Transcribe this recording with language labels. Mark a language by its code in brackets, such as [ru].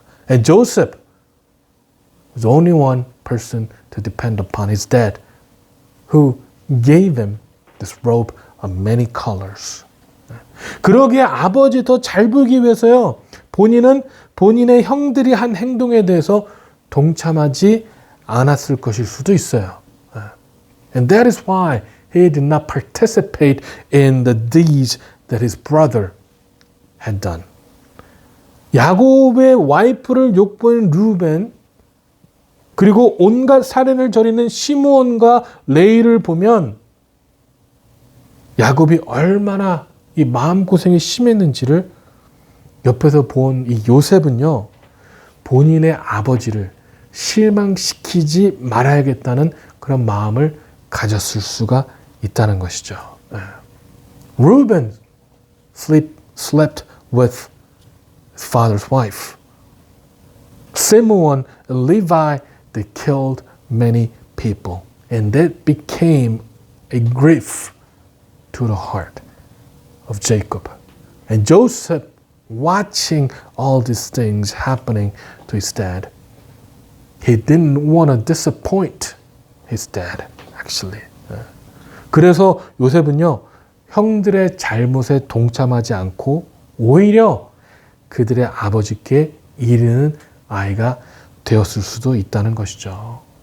[en] And Joseph was only one person to depend upon, his dad, who gave him this robe of many colors. [ko] 그러기에 아버지 더 잘 보이기 위해서요, 본인은 본인의 형들이 한 행동에 대해서 동참하지 않았을 것일 수도 있어요. [en] And that is why he did not participate in the deeds that his brother had done. [ko] 야곱의 와이프를 욕보인 루벤, 그리고 온갖 살인을 저리는 시므온과 레이를 보면 야곱이 얼마나 이 마음고생이 심했는지를 옆에서 본 이 요셉은요, 본인의 아버지를 실망시키지 말아야겠다는 그런 마음을 가졌을 수가 있다는 것이죠. [en] Reuben slept with his father's wife. Simeon and Levi, they killed many people. And that became a grief to the heart of Jacob. And Joseph, watching all these things happening to his dad, he didn't want to disappoint his dad, actually. [ko] 그래서 요셉은요, 형들의 잘못에 동참하지 않고 오히려 그들의 아버지께 이르는 아이가 되었을 수도 있다는 것이죠.